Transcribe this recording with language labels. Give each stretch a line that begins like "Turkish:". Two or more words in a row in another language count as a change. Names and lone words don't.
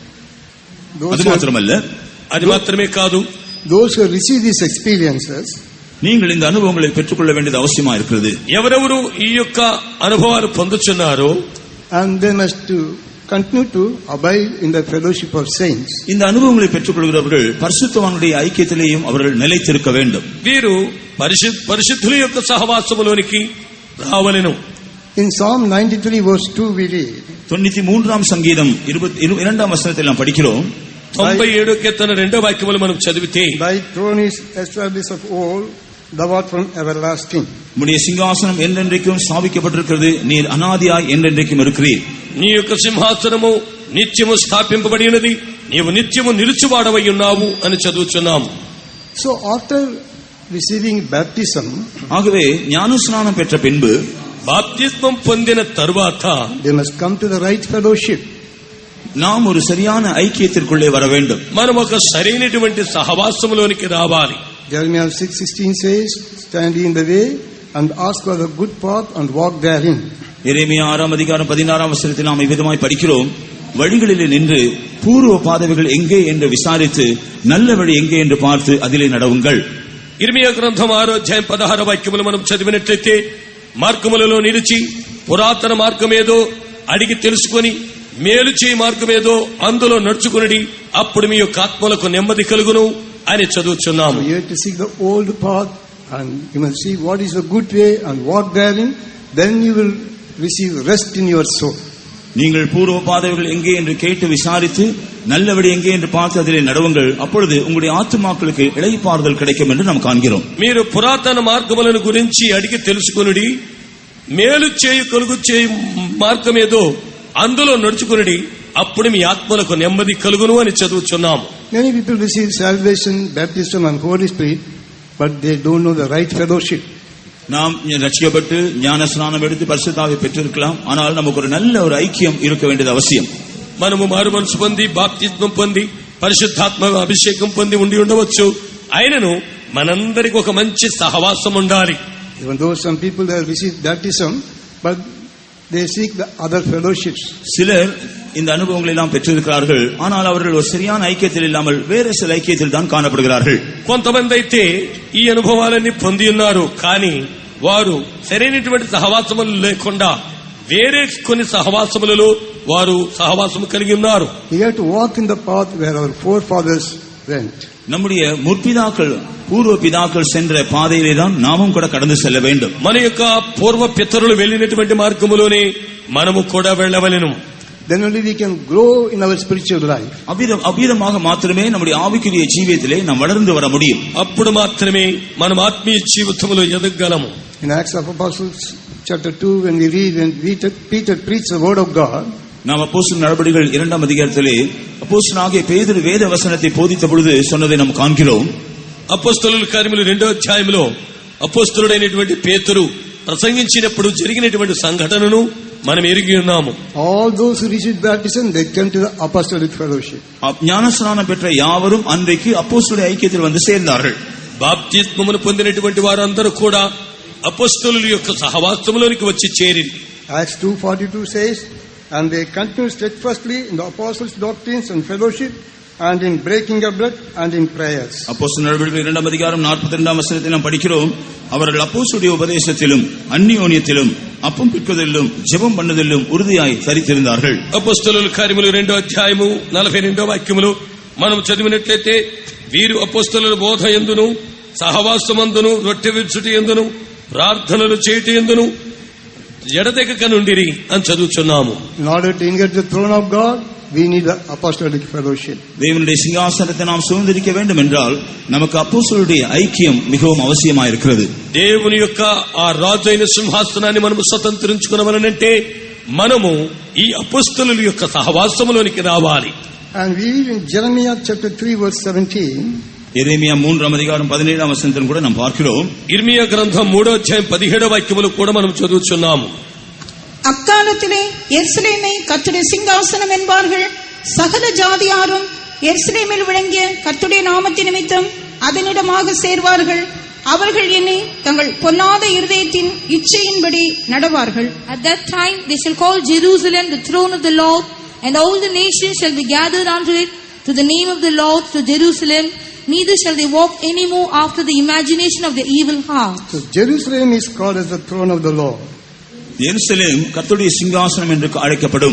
Telugu: అది మాత్రమే కాదు,
English: those who receive these experiences,
Tamil: நீங்கள் இந்த அனுபவங்களை பெற்றுக்கொள்ள வேண்டியது அவசியமா இருக்கிறது.
Telugu: ఎవరెవరు ఈ యొక్క అనుభవాలు పొందుచున్నారో
English: and they must to continue to abide in the fellowship of saints.
Tamil: இந்த அனுபவங்களை பெற்றுக்கொள்கிறவர்கள் பரிசுத்தவான்களுடைய ஐக்கியத்திலேயும் அவர்கள் நிலைத்திருக்க வேண்டும்.
Telugu: వీరు పరిశుద్ధుల యొక్క సహవాసములోనికి రావలెను.
English: In Psalm 93 verse 2 we read,
Tamil: 93ஆம் சங்கீதம் 22ஆம் வசனத்தில் நாம் படிக்கிறோம்,
Telugu: 97 కీర్తన 2వ వాక్యములు మనం చదివితే,
English: Thy throne is established of old, thou art from everlasting.
Tamil: உம்முடைய சிங்காசனம் என்றென்றைக்கும் ஸ்தாபிக்கப்பட்டிருக்கிறது, நீர் அநாதியாய் என்றென்றைக்கும் இருக்கிறீர்.
Telugu: నీ యొక్క సింహాసనము నిత్యము స్థాపింపబడి ఉన్నది, నీవు నిత్యము నిలుచువాడవై ఉన్నావు అని చదువుచున్నాం.
English: So after receiving baptism,
Tamil: ஆகவே ஞானஸ்நானம் பெற்ற பின்பு
Telugu: బాప్తిస్మం పొందిన తరువాత
English: they must come to the right fellowship.
Tamil: நாம் ஒரு சரியான ஐக்கியத்திற்குள்ளே வர வேண்டும்.
Telugu: మనం ఒక సరైనటువంటి సహవాసములోనికి రావాలి.
English: Jeremiah 6:16 says, stand in the way and ask for the good path and walk therein.
Tamil: எரேமியா 6:16 நாம் இவ்விதமாய் படிக்கிறோம், வழிகளிலே நின்று பூர்வ பாதைகள் எங்கே என்று விசாரித்து நல்ல வழி எங்கே என்று பார்த்து அதிலே நடவுங்கள்.
Telugu: ఇర్మియా గ్రంథం 6:16 మనం చదివినట్లయితే మార్గములలో నిలిచి పురాతన మార్గమేదో అడిగి తెలుసుకొని మేలు చేయి మార్గమేదో అందులో నడుచుకుని అప్పుడు మీ యొక్క ఆత్మలకు నెమ్మది కలుగును అని చదువుచున్నాము.
English: You have to seek the old path and you must see what is the good way and walk therein, then you will receive rest in your soul.
Tamil: நீங்கள் பூர்வ பாதைகள் எங்கே என்று கேட்டு விசாரித்து நல்லபடி எங்கே என்று பார்த்து அதிலே நடவுங்கள், அப்பொழுது உங்களுடைய ஆத்துமாக்களுக்கு இளைப்பாறுதல் கிடைக்கும் என்று நாம் காண்கிறோம்.
Telugu: మీరు పురాతన మార్గములను గురించి అడిగి తెలుసుకొనుడి, మేలు చేయు కలుగు చేయు మార్గమేదో అందులో నడుచుకుని అప్పుడు మీ ఆత్మలకు నెమ్మది కలుగును అని చదువుచున్నాము.
English: Many people receive salvation, baptism and Holy Spirit, but they don't know the right fellowship.
Tamil: நாம் ரட்சிக்கப்பட்டு ஞான ஸ்நானம் எடுத்து பரிசுத்தாவை பெற்றிருக்கலாம், ஆனால் நமக்கு ஒரு நல்ல ஒரு ஐக்கியம் இருக்க வேண்டியது அவசியம்.
Telugu: మనము మారు మనసు పొంది బాప్తిస్మం పొంది పరిశుద్ధాత్మ అభిషేకం పొంది ఉండి ఉండవచ్చు, అయినను మనందరికి ఒక మంచి సహవాసం ఉండాలి.
English: Even though some people have received baptism, but they seek the other fellowships.
Tamil: சிலர் இந்த அனுபவங்களை எல்லாம் பெற்றிருக்கிறார்கள், ஆனால் அவர்கள் ஒரு சரியான ஐக்கியத்தில் இல்லாமல் வேறு சில ஐக்கியத்தில் தான் காணப்படுகிறார்கள்.
Telugu: కొంతమంది అయితే ఈ అనుభవాలన్నీ పొంది ఉన్నారు, కానీ వారు సరైనటువంటి సహవాసములు లేకుండా వేరే కొన్ని సహవాసములలో వారు సహవాసము కలిగి ఉన్నారు.
English: We have to walk in the path where our forefathers went.
Tamil: நம்முடைய முற்பிதாக்கள் பூர்வ பிதாக்கள் சென்ற பாதையிலே தான் நாமும் கூட கடந்து செல்ல வேண்டும்.
Telugu: మన యొక్క పూర్వ పితరులు వెళ్ళినటువంటి మార్గములోనే మనము కూడా వెళ్ళవలెను.
English: Then only we can grow in our spiritual life.
Tamil: அவ்விதமாக மாத்திரமே நம்முடைய ஆவிக்குரிய ஜீவியத்திலே நாம் வளர்ந்து வர முடியும்.
Telugu: అప్పుడు మాత్రమే మనం ఆత్మీయ జీవితంలో ఎదగగలము.
English: In Acts of Apostles chapter 2, when we read when Peter preached the word of God,
Tamil: நாம் அப்போஸ்தலர் நடபடிகள் 2ஆம் அதிகாரத்திலே அப்போஸ்தலனாகிய பேதுரு வேத வசனத்தை போதித்த பொழுது சொன்னதை நாம் காண்கிறோம்.
Telugu: అపోస్తలుల కార్యములు 2వ అధ్యాయంలో అపోస్తలుడైనటువంటి పేతురు ప్రసంగించినప్పుడు జరిగినటువంటి సంఘటనను మనం ఎరిగి ఉన్నాము.
English: all those who received baptism, they came to the apostolic fellowship.
Tamil: ஞானஸ்நானம் பெற்ற யாவரும் அன்றைக்கு அப்போஸ்தலருடைய ஐக்கியத்தில் வந்து சேர்ந்தார்கள்.
Telugu: బాప్తిస్మమును పొందినటువంటి వారందరూ కూడా అపోస్తలుల యొక్క సహవాసములోనికి వచ్చి చేరింది.
English: Acts 2:42 says, and they continued steadfastly in the apostles' doctrines and fellowship, and in breaking of bread and in prayers.
Tamil: அப்போஸ்தலர் நடபடிகள் 2ஆம் அதிகாரம் 42ஆம் வசனத்தில் நாம் படிக்கிறோம், அவர்கள் அப்போஸ்தலருடைய உபதேசத்திலும் அந்நியோன்யத்திலும் அப்பம் பிற்குதலிலும் ஜெபம் பண்ணுதலிலும் உறுதியாய் தரித்திருந்தார்கள்.
Telugu: అపోస్తలుల కార్యములు 2వ అధ్యాయము 42వ వాక్యములో మనం చదివినట్లయితే వీరు అపోస్తలుల బోధ యందును సహవాసమందును రొట్టె విరుచుట యందును ప్రార్థనలు చేయుట యందును ఎడతెగక నుండిరి అని చదువుచున్నాము.
English: In order to inherit the throne of God, we need the apostolic fellowship.
Tamil: தேவனுடைய சிங்காசனத்தை நாம் சுதந்திரிக்க வேண்டும் என்றால் நமக்கு அப்போஸ்தலருடைய ஐக்கியம் மிகவும் அவசியமாயிருக்கிறது.
Telugu: దేవుని యొక్క ఆ రాజు అయిన సింహాసనాన్ని మనము స్వతంత్రించుకునవలనంటే మనము ఈ అపోస్తలుల యొక్క సహవాసములోనికి రావాలి.
English: And we read in Jeremiah chapter 3 verse 17,
Tamil: எரேமியா 3ஆம் அதிகாரம் 17ஆம் வசனத்தில் கூட நாம் பார்க்கிறோம்.
Telugu: ఇర్మియా గ్రంథం 3వ అధ్యాయం 17వ వాక్యములు కూడా మనం చదువుచున్నాము.
Tamil: அக்காலத்திலே எருசலேமை கர்த்தருடைய சிங்காசனம் என்பார்கள். சகல ஜாதியாரும் எருசலேமில் விளங்கிய கர்த்தருடைய நாமத்தின் நிமித்தம் அதனிடமாக சேர்வார்கள். அவர்கள் என்னை தங்கள் பொல்லாத இருதயத்தின் இச்சையின்படி நடவார்கள்.
English: At that time they shall call Jerusalem the throne of the Lord, and all the nations shall be gathered unto it, to the name of the Lord, to Jerusalem. Neither shall they walk any more after the imagination of their evil heart. so Jerusalem is called as the throne of the Lord.
Tamil: எருசலேம் கர்த்தருடைய சிங்காசனம் என்று அழைக்கப்படும்.